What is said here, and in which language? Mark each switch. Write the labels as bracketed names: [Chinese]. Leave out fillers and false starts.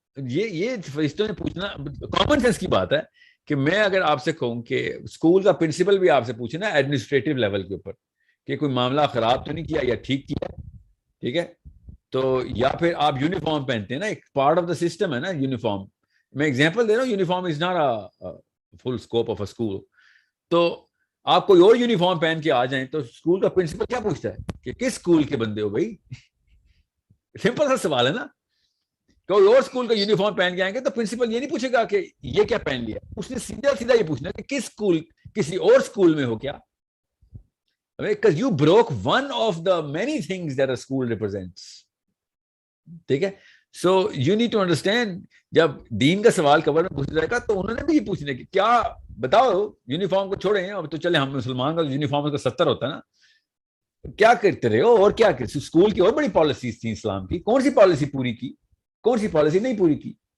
[Urdu] یہ فرشتوں نے پوچھنا کامن سینس کی بات ہے کہ میں اگر آپ سے کہوں کہ اسکول کا پرنسپل بھی آپ سے پوچھے نا ایڈمنسٹریٹو لیول کے اوپر کہ کوئی معاملہ خراب تو نہیں کیا یا ٹھیک کیا, ٹھیک ہے, تو یا پھر آپ یونیفارم پہنتے ہیں نا, ایک [English] part of the system [Urdu] ہے نا یونیفارم. میں ایگزامپل دے رہا ہوں, [English] Uniform is not full scope of a school. [Urdu] تو آپ کوئی اور یونیفارم پہن کے آ جائیں تو اسکول کا پرنسپل کیا پوچھتا ہے کہ کس اسکول کے بندے ہو بھائی. سمپل سا سوال ہے نا. کوئی اور اسکول کا یونیفارم پہن کے آئیں گے تو پرنسپل یہ نہیں پوچھے گا کہ یہ کیا پہن لیا, اس نے سیدھا سیدھا یہ پوچھنا کہ کس اسکول کسی اور اسکول میں ہو کیا. [English] Because you broke one of the many things that a school represents. [Urdu] ٹھیک ہے, [English] So you need to understand. [Urdu] جب دین کا سوال کور میں پوچھا جائے گا تو انہوں نے بھی یہ پوچھنا کہ کیا بتاؤ یونیفارم کو چھوڑیں, اب تو چلے ہم مسلمان کا یونیفارم کا 70 ہوتا ہے نا, کیا کرتے رہے ہو اور کیا کرتے. اسکول کی اور بڑی پالیسیز تھیں اسلام کی, کون سی پالیسی پوری کی, کون سی پالیسی نہیں پوری کی.